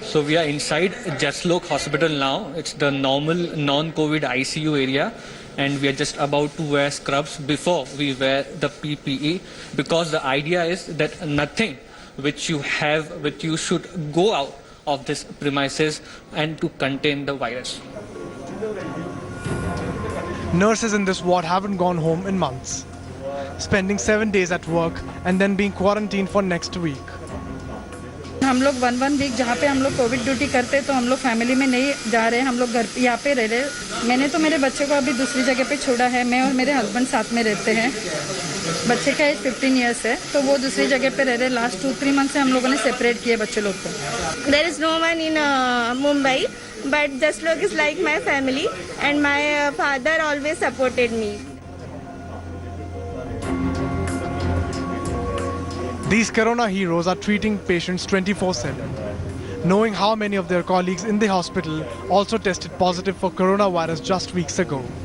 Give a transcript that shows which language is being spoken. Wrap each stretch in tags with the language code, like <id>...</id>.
<en>So we are inside Jaslok Hospital now. It's the normal non-COVID ICU area, and we are just about to wear scrubs before we wear the PPE, because the idea is that nothing which you have with you should go out of this premises and to contain the virus. Nurses in this ward haven't gone home in months, spending 7 days at work and then being quarantined for next week.</en> <hi>हम लोग 1 week जहाँ पे हम लोग Covid duty करते तो हम लोग फैमिली में नहीं जा रहे, हम लोग घर यहाँ पे रह रहे। मैंने तो मेरे बच्चे को अभी दूसरी जगह पे छोड़ा है, मैं और मेरे हस्बैंड साथ में रहते हैं। बच्चे का एज 15 इयर्स है, तो वो दूसरी जगह पे रह रहे। लास्ट 2-3 मंथ से हम लोगों ने सेपरेट किए बच्चे लोग को।</hi> <en>There is no one in Mumbai, but Jaslok is like my family, and my father always supported me. These corona heroes are treating patients 24/7, knowing how many of their colleagues in the hospital also tested positive for coronavirus just weeks ago.</en>